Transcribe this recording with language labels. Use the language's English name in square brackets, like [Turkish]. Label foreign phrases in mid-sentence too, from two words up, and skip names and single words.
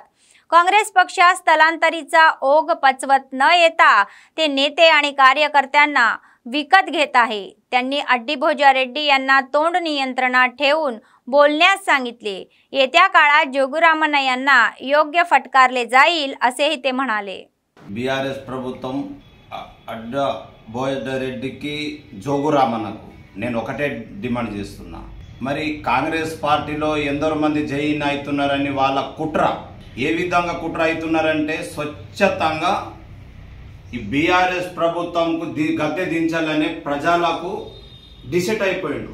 [Marathi] काँग्रेस पक्षात स्थलांतरीचा ओघ पचवत न येता ते नेते आणि कार्यकर्त्यांना विकत घेत आहे. त्यांनी अड्डीभोजा रेड्डी यांना तोंड नियंत्रणात ठेवून बोलण्यास सांगितले. येत्या काळात जोगुरामन यांना योग्य फटकारले जाईल असेही ते म्हणाले. [Telugu] बीआरएस ప్రభుత్వం అడ్డబోజ రెడ్డికి జోగురామన్నకు నేను ఒకటే డిమాండ్ చేస్తున్నా. మరి కాంగ్రెస్ పార్టీలో ఎందరో మంది జైన్ అవుతున్నారని వాళ్ళ కుట్ర ఏ విధంగా కుట్ర అవుతున్నారంటే స్వచ్ఛతంగా ఈ బీఆర్ఎస్ ప్రభుత్వంకు గద్దె దించాలని ప్రజలకు డిసైడ్ అయిపోయిండు.